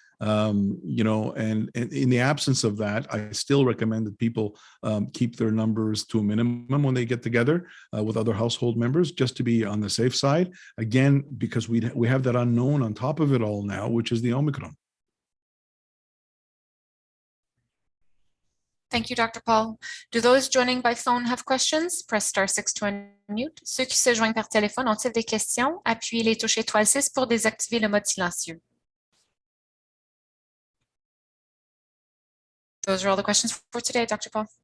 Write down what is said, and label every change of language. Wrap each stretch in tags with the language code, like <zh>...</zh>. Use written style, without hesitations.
<en>And in the absence of that, I still recommend that people keep their numbers to a minimum when they get together with other household members, just to be on the safe side. Again, because we have that unknown on top of it all now, which is the Omicron. Thank you, Dr. Paul. Do those joining by phone have questions? Press *6 to unmute.</en> <fr>Ceux qui se joignent par téléphone ont-ils des questions? Appuyez les touches étoile 6 pour désactiver le mode silencieux.</fr> <en>Those are all the questions for today, Dr. Paul.</en>